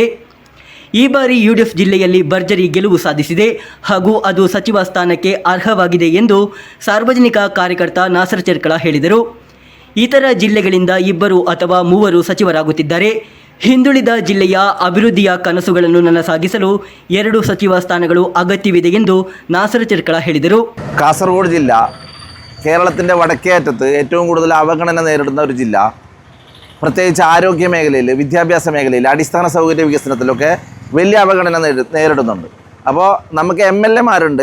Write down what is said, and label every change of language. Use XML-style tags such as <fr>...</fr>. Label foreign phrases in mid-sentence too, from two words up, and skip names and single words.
<kn>ಈ ಬಾರಿ UDF ಜಿಲ್ಲೆಯಲ್ಲಿ ಭರ್ಜರಿ ಗೆಲುವು ಸಾಧಿಸಿದೆ ಹಾಗೂ ಅದು ಸಚಿವ ಸ್ಥಾನಕ್ಕೆ ಅರ್ಹವಾಗಿದೆ ಎಂದು ಸಾರ್ವಜನಿಕ ಕಾರ್ಯಕರ್ತ ನಾಸರ್ ಚೆರ್ಕಳ ಹೇಳಿದರು. ಇತರ ಜಿಲ್ಲೆಗಳಿಂದ 2 ಅಥವಾ 3 ಸಚಿವರಾಗುತ್ತಿದ್ದಾರೆ. ಹಿಂದುಳಿದ ಜಿಲ್ಲೆಯ ಅಭಿವೃದ್ಧಿಯ ಕನಸುಗಳನ್ನು ನನಸಾಗಿಸಲು 2 ಸಚಿವ ಸ್ಥಾನಗಳು ಅಗತ್ಯವಿದೆ ಎಂದು നാസർ ചെർക്കള ಹೇಳಿದರು.</kn> <ml>കാസർഗോഡ് ജില്ല കേരളത്തിൻ്റെ വടക്കേ അറ്റത്ത് ഏറ്റവും കൂടുതൽ അവഗണന നേരിടുന്ന ഒരു ജില്ല. പ്രത്യേകിച്ച് ആരോഗ്യ മേഖലയിൽ, വിദ്യാഭ്യാസ മേഖലയിൽ, അടിസ്ഥാന സൗകര്യ വികസനത്തിലൊക്കെ വലിയ അവഗണന നേരിടുന്നുണ്ട്. അപ്പോൾ നമുക്ക് MLA-മാരുണ്ട്.</ml>